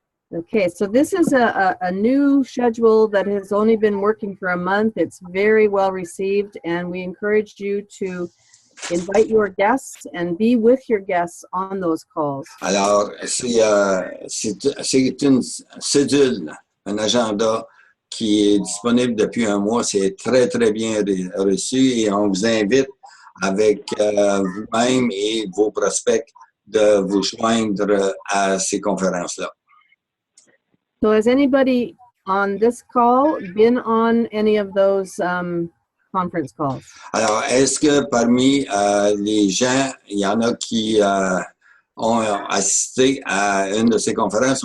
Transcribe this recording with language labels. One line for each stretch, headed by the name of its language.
English: Okay, so this is a new schedule that has only been working for a month. It's very well received, and we encourage you to invite your guests and be with your guests on those calls.
French: Alors, c'est une cédule, un agenda qui est disponible depuis un mois. C'est très, très bien reçu et on vous invite avec vous-même et vos prospects de vous joindre à ces conférences-là.
English: So has anybody on this call been on any of those conference calls?
French: Alors, est-ce que parmi les gens, il y en a qui ont assisté à une de ces conférences?